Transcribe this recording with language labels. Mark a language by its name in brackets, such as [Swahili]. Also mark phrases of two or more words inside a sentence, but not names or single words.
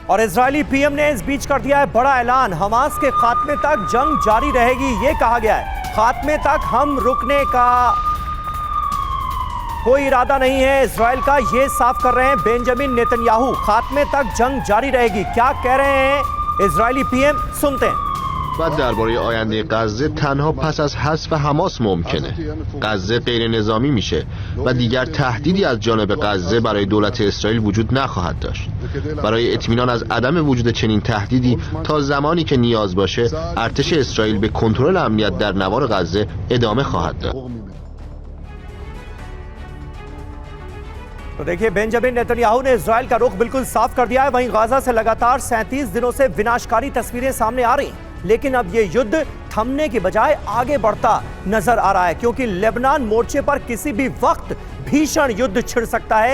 [Hindi] और इजरायली पीएम ने इस बीच कर दिया है बड़ा ऐलान, हमास के खात्मे तक जंग जारी रहेगी। ये कहा गया है खात्मे तक हम रुकने का कोई इरादा नहीं है इजराइल का, ये साफ कर रहे हैं बेंजामिन नेतन्याहू। खात्मे तक जंग जारी रहेगी। क्या कह रहे हैं इजरायली पीएम, सुनते हैं। [Persian] و درباره آینده غزه تنها پس از حذف حماس ممکنه. غزه غیر نظامی میشه و دیگر تهدیدی از جانب غزه برای دولت اسرائیل وجود نخواهد داشت. برای اطمینان از عدم وجود چنین تهدیدی تا زمانی که نیاز باشه ارتش اسرائیل به کنترل امنیت در نوار غزه ادامه خواهد داد. [Hindi] तो देखिए बेंजामिन नेतन्याहू ने इजराइल का रुख बिल्कुल साफ कर दिया है। वहीं गाजा से लगातार 37 दिनों से विनाशकारी तस्वीरें सामने आ रही हैं, लेकिन अब ये युद्ध थमने के बजाय आगे बढ़ता नजर आ रहा है, क्योंकि लेबनान मोर्चे पर किसी भी वक्त भीषण युद्ध छिड़ सकता है।